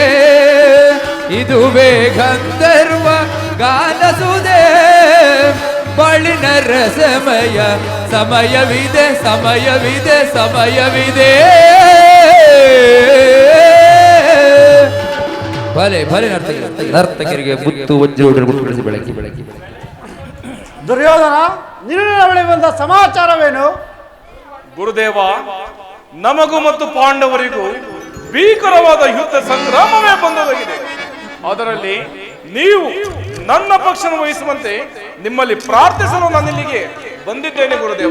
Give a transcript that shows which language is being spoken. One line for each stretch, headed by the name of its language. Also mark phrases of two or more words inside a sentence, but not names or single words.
Kannada: ಇದುವೇ ಗಂಧರ್ವ ಗಾನಸುದೆ ಬಳಿನರ ಸಮಯವಿದೆ ಸಮಯವಿದೆ ಭಲೆ ಭಲೆ ನರ್ತಕರಿಗೆ ಮುತ್ತು ವಜ್ರ ಬೆಳಕಿ ದುರ್ಯೋಧನ, ನಿನ್ನ ಬಳಿ ಬಂದ ಸಮಾಚಾರವೇನು? ಗುರುದೇವ, ನಮಗೂ ಮತ್ತು ಪಾಂಡವರಿಗೂ ಭೀಕರವಾದ ಯುದ್ಧ ಸಂಗ್ರಾಮವೇ ಬಂದೊದಗಿದೆ. ಅದರಲ್ಲಿ ನೀವು ನನ್ನ ಪಕ್ಷನ ವಹಿಸುವಂತೆ ನಿಮ್ಮಲ್ಲಿ ಪ್ರಾರ್ಥಿಸಲು ನಾನಿಲ್ಲಿಗೆ ಬಂದಿದ್ದೇನೆ ಗುರುದೇವ.